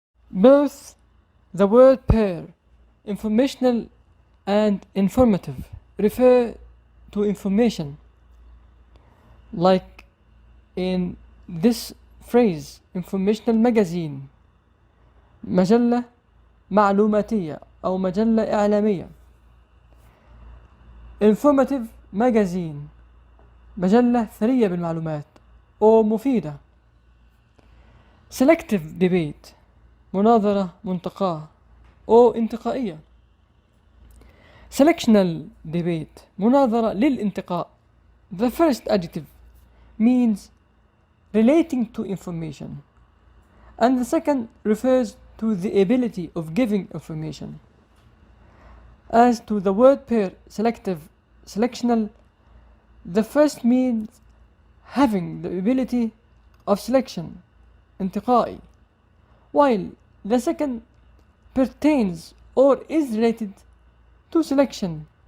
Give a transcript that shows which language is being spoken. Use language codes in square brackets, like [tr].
[en] Both the word pair, informational and informative, refer to information, like in this phrase informational magazine, [ar] مجلة معلوماتية أو مجلة إعلامية. [en] Informative magazine, [ar] مجلة ثرية بالمعلومات أو مفيدة. [en] Selective debate, [ar] مناظرة منتقاة أو انتقائية. [en] Selectional debate, [ar] مناظرة للانتقاء. [en] The first adjective means relating to information, and the second refers to the ability of giving information. As to the word pair, selective, selectional, the first means having the ability of selection, انتقائي, while the second pertains or is related to selection.